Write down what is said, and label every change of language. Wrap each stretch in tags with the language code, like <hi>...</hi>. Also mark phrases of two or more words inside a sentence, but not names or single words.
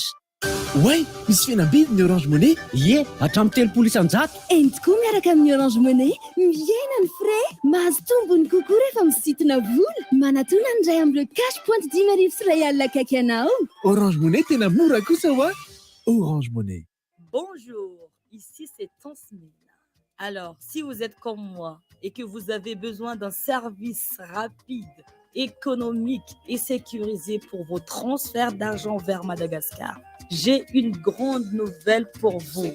<mg>Ouais, misy fihenam-bidy ny Orange Money. Ie, hatramin'ny 300 eny tokoa miaraka amin'ny Orange Money, miena ny frais, mahazo tombony kokoa rehefa misintona vola, manatona ny ray amin'ny cash point 10 sy ray alina akaiky anao. Orange Money tena mora kosa wa. Orange Money.</mg> <fr>Bonjour, ici c'est Tansmina. Alors, si vous êtes comme moi et que vous avez besoin d'un service rapide, économique et sécurisé pour vos transferts d'argent vers Madagascar, j'ai une grande nouvelle pour vous.</fr>